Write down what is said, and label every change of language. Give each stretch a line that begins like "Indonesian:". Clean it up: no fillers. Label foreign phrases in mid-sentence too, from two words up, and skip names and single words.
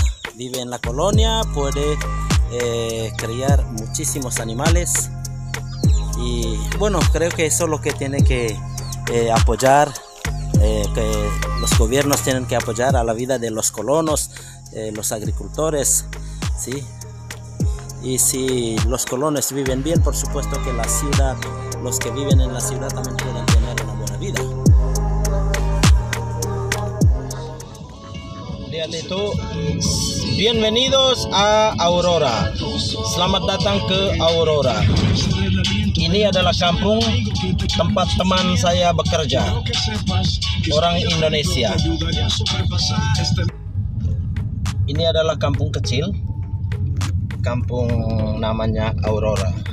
Spanish: Vive en la colonia, puede criar muchísimos animales y bueno, creo que eso es lo que tiene que apoyar, que los gobiernos tienen que apoyar a la vida de los colonos, los agricultores, ¿sí? Y si los colonos viven bien, por supuesto que la ciudad, los que viven en la ciudad también pueden tener una buena vida.
Indonesian: lihat itu,
Spanish: bienvenidos a Aurora.
Indonesian: Selamat datang ke Aurora. Ini adalah kampung tempat teman saya bekerja, orang Indonesia. Ini adalah kampung kecil, kampung namanya Aurora.